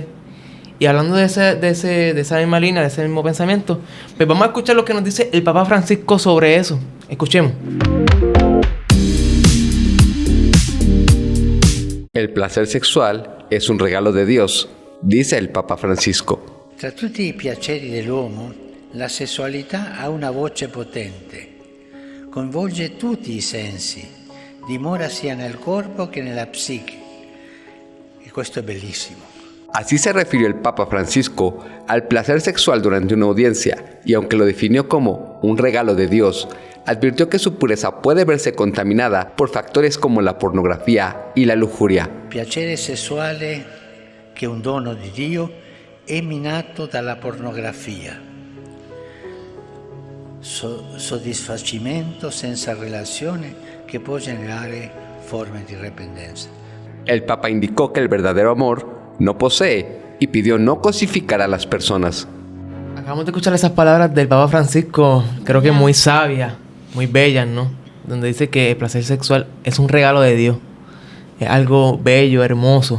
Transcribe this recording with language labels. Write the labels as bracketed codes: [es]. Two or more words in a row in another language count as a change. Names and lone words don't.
[es] Y hablando de esa misma línea, de ese mismo pensamiento, pues vamos a escuchar lo que nos dice el Papa Francisco sobre eso. Escuchemos. El placer sexual es un regalo de Dios, dice el Papa Francisco. [it] Tra tutti i piaceri dell'uomo, la sessualità ha una voce potente, coinvolge tutti i sensi, dimora sia nel corpo che nella psiche. E questo è bellissimo. [es] Así se refirió el Papa Francisco al placer sexual durante una audiencia, y aunque lo definió como un regalo de Dios, advirtió que su pureza puede verse contaminada por factores como la pornografía y la lujuria. [it] Piacere sessuale, che è un dono di Dio, è minato dalla pornografia. Soddisfacimento senza relazione che può generare forme di dipendenza. [es] El Papa indicó que el verdadero amor no posee y pidió no cosificar a las personas. Acabamos de escuchar esas palabras del Papa Francisco, creo que muy sabias, muy bellas, ¿no? Donde dice que el placer sexual es un regalo de Dios. Es algo bello, hermoso.